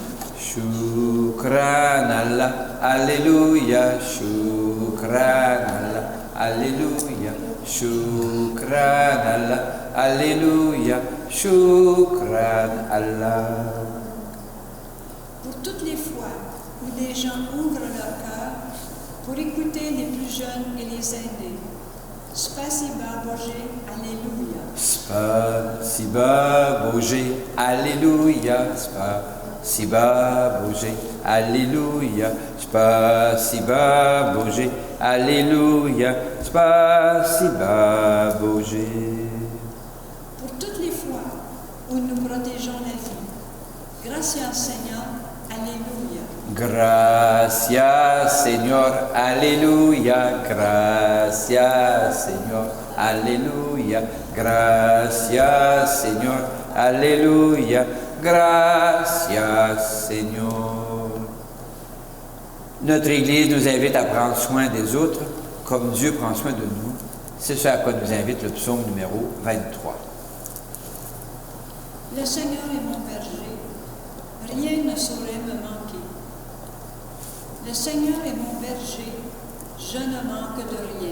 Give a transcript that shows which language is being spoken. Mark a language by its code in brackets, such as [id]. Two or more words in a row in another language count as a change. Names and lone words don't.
[ar] شكرا الله، هللويا، شكرا الله، هللويا، شكرا الله، هللويا، شكرا الله, alléluia, Shukran Allah. [fr] Pour toutes les fois où des gens ouvrent leur cœur pour écouter les plus jeunes et les aînés, [ru] Спасибо Боже, аллилуйя. Спасибо Боже, аллилуйя, Спасибо Боже, аллилуйя, Спасибо Боже, аллилуйя, Спасибо Боже, alléluia, Spasiba Bože. [fr] Pour toutes les fois où nous protégeons la vie, gracias Seigneur, alléluia. [es] Gracias Señor, aleluya, gracias Señor, aleluya, gracias Señor, aleluya, gracias Señor. [fr] Notre Église nous invite à prendre soin des autres comme Dieu prend soin de nous. C'est ce à quoi nous invite le psaume numéro 23. Le Seigneur est mon berger, rien ne saurait me manquer. Le Seigneur est mon berger, je ne manque de rien.